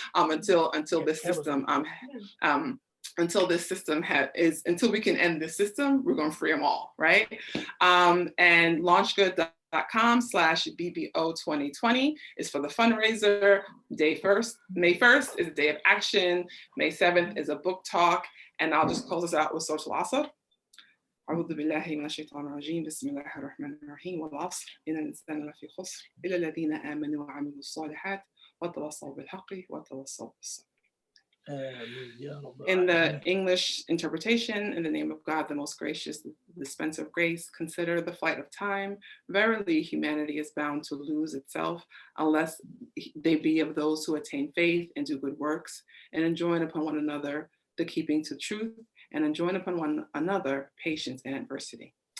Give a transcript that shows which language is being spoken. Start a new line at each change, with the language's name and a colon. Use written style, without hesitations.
English: Until this system until we can end this system, we're going to free them all, right? And launchgood.com/BBO 2020 is for the fundraiser. May 1st is a day of action. May 7th is a book talk. And I'll just close us out with Surah Al-Asr.
Arabic: أعوذ بالله من الشيطان الرجيم بسم الله الرحمن الرحيم والعصر إن الإنسان لفي خسر إلا الذين آمنوا وعملوا الصالحات وتواصوا بالحق وتواصوا بالصبر.
English: In the English interpretation, in the name of God, the most gracious, the dispenser of grace, consider the flight of time. Verily, humanity is bound to lose itself unless they be of those who attain faith and do good works and enjoin upon one another the keeping to truth and enjoin upon one another patience in adversity.